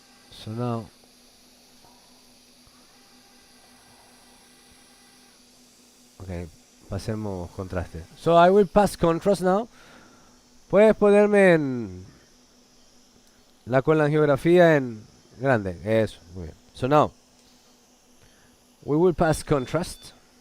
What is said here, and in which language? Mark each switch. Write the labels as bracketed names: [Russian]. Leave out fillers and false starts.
[English] So now okay, [Spanish] pasemos contraste. [English] So I will pass contrast now. [Spanish] Puedes ponerme en la colangiografía en grande. Eso, muy bien. [English] So now we will pass contrast.